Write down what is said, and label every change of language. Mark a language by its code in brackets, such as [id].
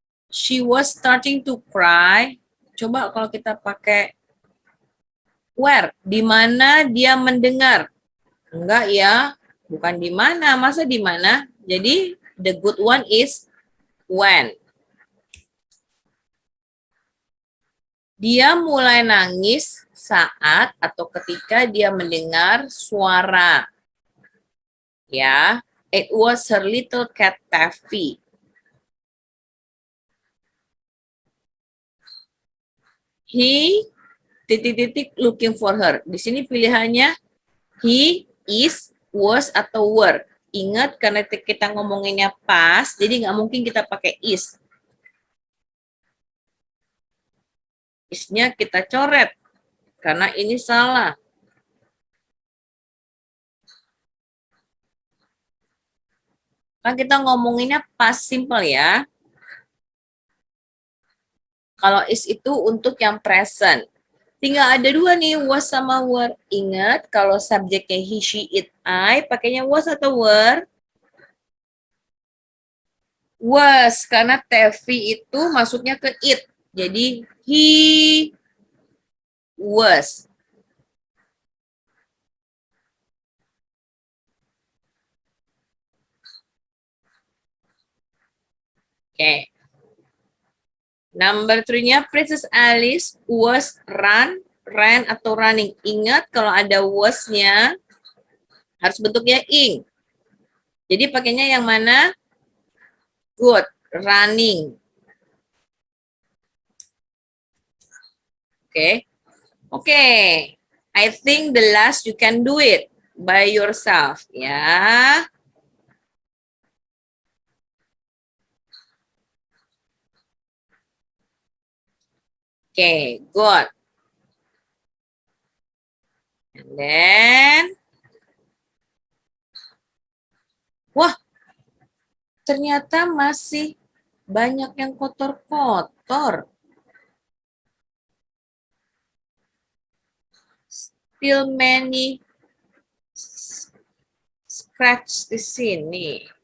[en] She was starting to cry. [id] Coba kalau kita pakai where, di mana dia mendengar? Enggak ya, bukan di mana. Masa di mana? [en] Jadi the good one is when. [id] Dia mulai nangis saat atau ketika dia mendengar suara. [en] Ya, it was her little cat Taffy. He titik-titik looking for her. [id] Di sini pilihannya he, is, was, atau were. Ingat karena kita ngomonginnya past, jadi nggak mungkin kita pakai is. Is-nya kita coret, karena ini salah. Kan kita ngomonginnya past simple ya. Kalau is itu untuk yang present. Tinggal ada dua nih, was sama were. Ingat, kalau subjeknya he, she, it, I, pakainya was atau were? Was, karena Tevi itu masuknya ke it. Jadi, he was. Oke. [en] Number 3-nya, Princess Alice was ran atau running. [id] Ingat kalau ada was-nya harus bentuknya ing. Jadi pakainya yang mana? [en] Good, running. Oke. I think the last you can do it by yourself ya. Okay, good. And then, [id] wah, ternyata masih banyak yang kotor-kotor. [en] Still many scratch [id] di sini.